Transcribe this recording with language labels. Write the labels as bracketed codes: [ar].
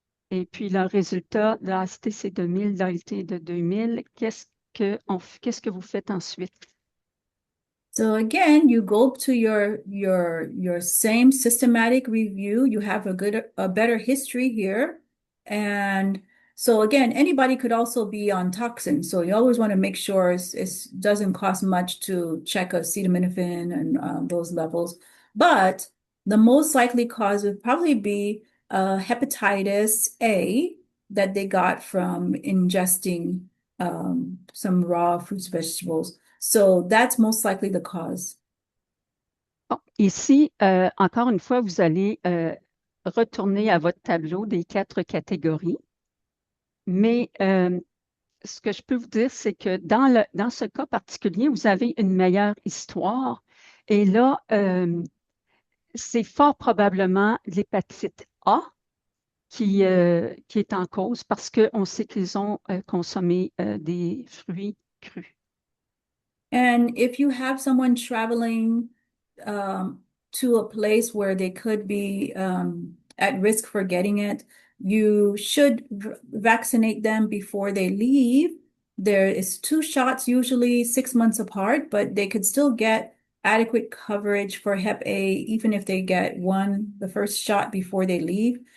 [fr] Et puis, le résultat, l'AST, c'est de 1000, l'ALT est de 2000. Qu'est-ce que vous faites ensuite? [en] So again, you go to your same systematic review. You have a better history here. And so again, anybody could also be on toxin. So you always want to make sure it doesn't cost much to check acetaminophen and those levels. But the most likely cause would probably be hepatitis A that they got from ingesting some raw fruits, vegetables. So that's most likely the cause. [fr] Bon, ici, encore une fois, vous allez retourner à votre tableau des 4 catégories. Mais ce que je peux vous dire, c'est que dans ce cas particulier, vous avez une meilleure histoire. Et là, c'est fort probablement l'hépatite A qui est en cause parce qu'on sait qu'ils ont consommé des fruits crus. [en] And if you have someone traveling to a place where they could be at risk for getting it, you should vaccinate them before they leave. There is 2 shots, usually 6 months apart, but they could still get adequate coverage for Hep A, even if they get the first shot before they leave.